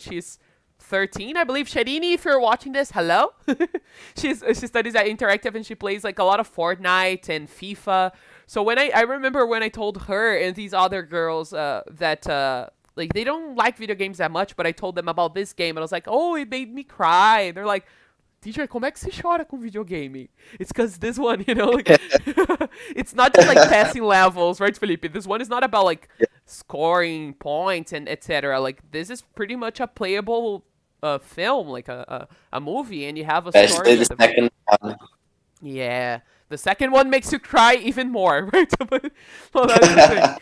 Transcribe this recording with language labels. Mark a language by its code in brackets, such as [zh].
[en] She's 13, I believe. Sharini, if you're watching this, hello. She studies at Interactive and she plays like a lot of Fortnite and FIFA. So when I remember when I told her and these other girls that like they don't like video games that much, but I told them about this game and I was like, oh, it made me cry. And they're like, teacher, [pt] como é que você chora com videogame? [en] It's because this one, you know, like, it's not just like passing levels, right, Felipe? This one is not about like scoring points and etc. Like, this is pretty much a playable film, like a movie, and you have a story. Especially the second one. Yeah, the second one makes you cry even more, right? Well, that's the thing.